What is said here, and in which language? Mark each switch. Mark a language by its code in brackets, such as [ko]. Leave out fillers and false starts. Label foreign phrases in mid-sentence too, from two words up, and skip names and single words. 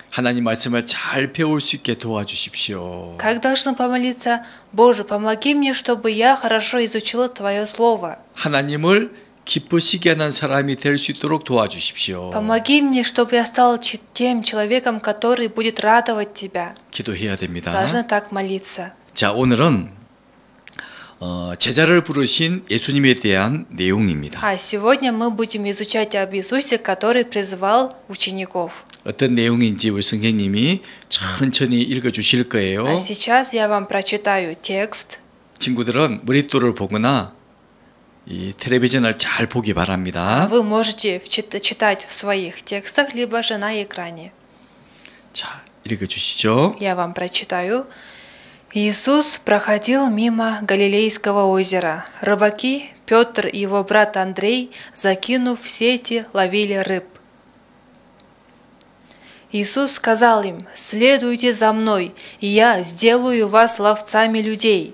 [ko] 하나님 말씀을 잘 배울 수 있게 도와주십시오. [ru] Как должны помолиться? Боже, помоги мне, чтобы я хорошо изучила Твое Слово. [ko] 하나님을 기쁘시게 하는 사람이 될 수 있도록 도와주십시오. [ru] Помоги мне, чтобы я стал тем человеком, который будет радовать Тебя. [ko] 기도해야 됩니다. [ru] Должны так молиться. [ko] 자, 오늘은 제자를 부르신 예수님에 대한 내용입니다. [ru] А сегодня мы будем изучать об Иисусе, который призвал учеников. [ko] 어떤 내용인지 우리 선생님이 천천히 읽어주실 거예요. [ru] А сейчас я вам прочитаю текст. [ko] 친구들은 머릿돌을 보거나 이 텔레비전을 잘 보기 바랍니다. [ru] Вы можете читать в своих текстах, либо же на экране. [ko] 자, 읽어주시죠. [ru] Я вам прочитаю. Иисус проходил мимо Галилейского озера. Рыбаки, Петр и его брат Андрей, закинув сети, ловили рыб. Иисус сказал им: «Следуйте за мной, и я сделаю вас ловцами людей».